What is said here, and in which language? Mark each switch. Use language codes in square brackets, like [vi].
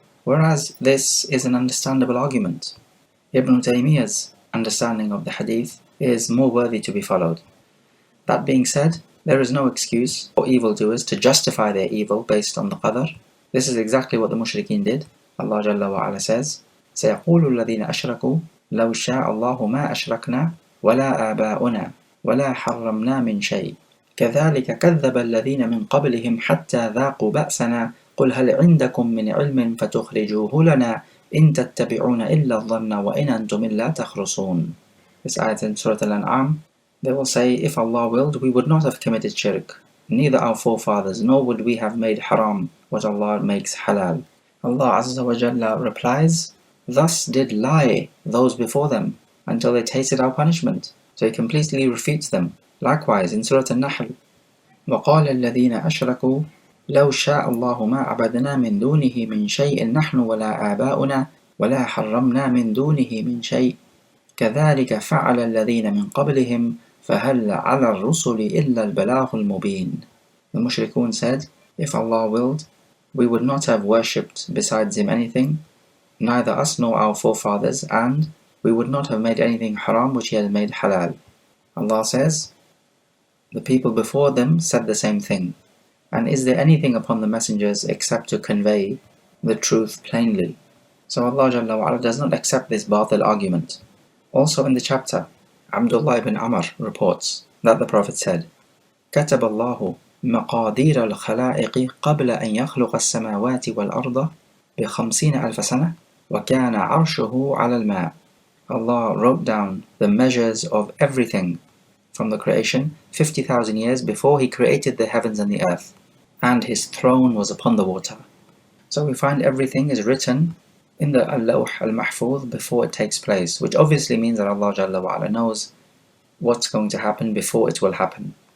[en] Whereas this is an understandable argument. Ibn Taymiyyah's understanding of the hadith is more worthy to be followed. That being said, there is no excuse for evildoers to justify their evil based on the Qadar. This is exactly what the mushrikeen did. Allah Jalla wa Ala says, [ar] سيقول الذين أشركوا لو شاء الله ما أشركنا ولا آباؤنا ولا حرمنا من شيء كذلك كذب الذين من قبلهم حتى ذاقوا بأسنا قل هل عندكم من علم فتخرجوه لنا إن تتبعون إلا الظن وإن أنتم إلا تخرصون. [en] This ayat in Surah Al-An'am, they will say, if Allah willed, we would not have committed shirk, neither our forefathers, nor would we have made haram what Allah makes halal. Allah Azza wa Jalla replies, thus did lie those before them until they tasted our punishment. So he completely refutes them. Likewise in Surah Al-Nahl, [ar] وَقَالَ الَّذِينَ أَشْرَكُوا لَوْ شَاءَ اللَّهُ مَا عَبَدْنَا مِن دُونِهِ مِن شَيْءٍ نَحْنُ وَلَا آبَاؤُنَا وَلَا حَرَّمْنَا مِن دُونِهِ مِن شَيْءٍ كَذَلِكَ فَعَلَ الَّذِينَ مِن قَبْلِهِمْ فَهَلْ عَلَى الرُّسُلِ إِلَّا الْبَلَاغُ الْمُبِينُ. [en] The mushrikun said, if Allah willed, we would not have worshipped besides Him anything, neither us nor our forefathers, and we would not have made anything haram which He has made halal. Allah says, the people before them said the same thing. And is there anything upon the messengers except to convey the truth plainly? So Allah Jalla wa Ala does not accept this batil argument. Also in the chapter, Abdullah ibn Amr reports that the Prophet said, [ar] كتب الله مقادير الخلائق قبل أن يخلق السماوات والأرض ب50,000 سنة وكان عرشه على الماء. [en] Allah wrote down the measures of everything from the creation 50,000 years before He created the heavens and the earth, and His throne was upon the water. So we find everything is written in the Al-Lawh Al-Mahfuz before it takes place, which obviously means that Allah Jalla wa Ala knows what's going to happen before it will happen.